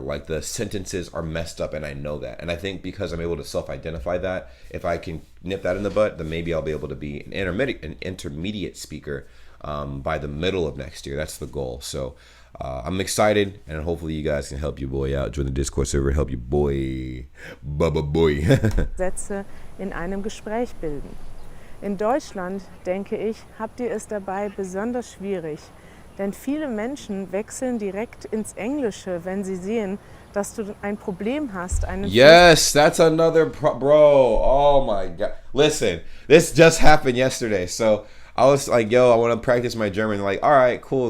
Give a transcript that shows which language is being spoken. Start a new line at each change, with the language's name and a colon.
English: Like the sentences are messed up and I know that. And I think because I'm able to self-identify that, if I can nip that in the butt, then maybe I'll be able to be an intermediate speaker by the middle of next year. That's the goal. So I'm excited, and hopefully you guys can help your boy out. Join the Discord server, help your boy, Baba Boy.
German: Sätze in einem Gespräch bilden. In Deutschland, denke ich, habt ihr es dabei besonders schwierig, denn viele Menschen wechseln direkt ins Englische, wenn sie sehen, dass du ein Problem hast.
English: Yes, that's another bro. Oh my God. Listen, this just happened yesterday. So I was like, yo, I want to practice my German. Like, all right, cool.